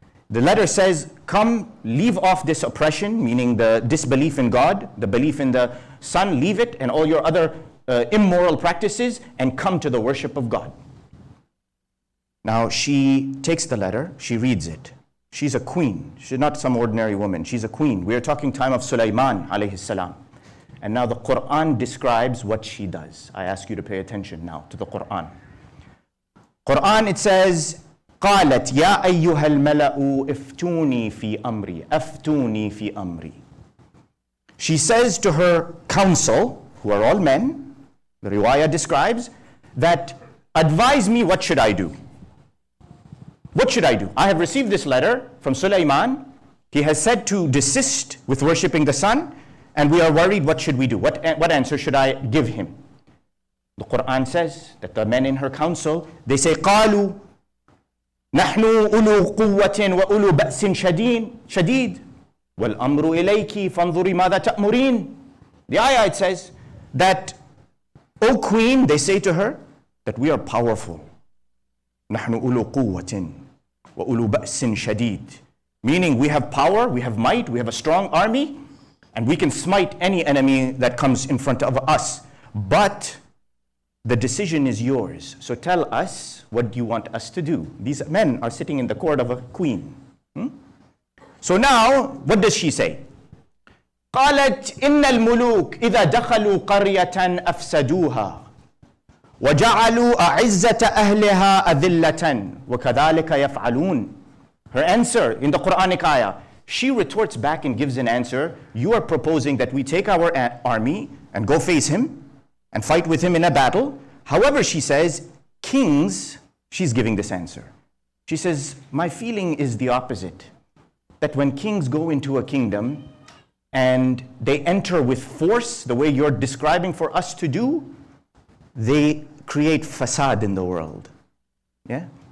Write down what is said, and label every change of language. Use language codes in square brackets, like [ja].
[en] The letter says, come, leave off this oppression, meaning the disbelief in God, the belief in the sun, leave it, and all your other immoral practices, and come to the worship of God. Now she takes the letter, she reads it. She's a queen. She's not some ordinary woman. She's a queen. We are talking time of Sulaiman alayhi salam. And now the Quran describes what she does. I ask you to pay attention now to the Quran. Quran, it says, [ar] قالت يا أيها الملأ افتوني في أمري افتوني في أمري. [en] She says to her council, who are all men, the riwayah describes, that advise me, what should I do? What should I do? I have received this letter from Sulaiman. He has said to desist with worshipping the sun, and we are worried, what should we do? What answer should I give him? The Quran says that the men in her council, they say, [ar] قالوا نحن أولو قوة وأولو بأس شديد والأمر إليك فانظري ماذا تأمرين. [en] The ayah, it says that, O queen, they say to her, that we are powerful. [ar] نحن أولو قوة وأولو بأس شديد. [en] Meaning we have power, we have might, we have a strong army, and we can smite any enemy that comes in front of us. But the decision is yours. So tell us, what do you want us to do? These men are sitting in the court of a queen. So now, what does she say? [ar] قالت إن الملوك إذا دخلوا قرية أفسدوها وجعلوا أعزة أهلها أذلة وكذلك يفعلون. [en] Her answer in the Quranic ayah, she retorts back and gives an answer. You are proposing that we take our army and go face him and fight with him in a battle. However, she says, kings, she's giving this answer. She says, my feeling is the opposite. That when kings go into a kingdom and they enter with force, the way you're describing for us to do, they create fasad in the world. Yeah?